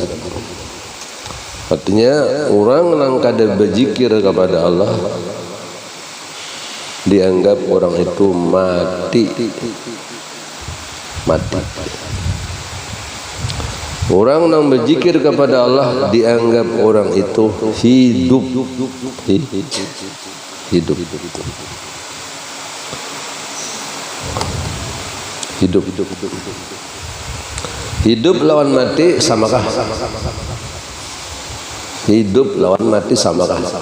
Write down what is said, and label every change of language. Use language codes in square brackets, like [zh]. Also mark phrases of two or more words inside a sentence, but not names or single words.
[id] Artinya orang yang kada berzikir kepada Allah dianggap orang itu mati. Orang yang berzikir kepada Allah dianggap orang itu hidup. Hidup lawan mati samakah? Hidup lawan mati samakah?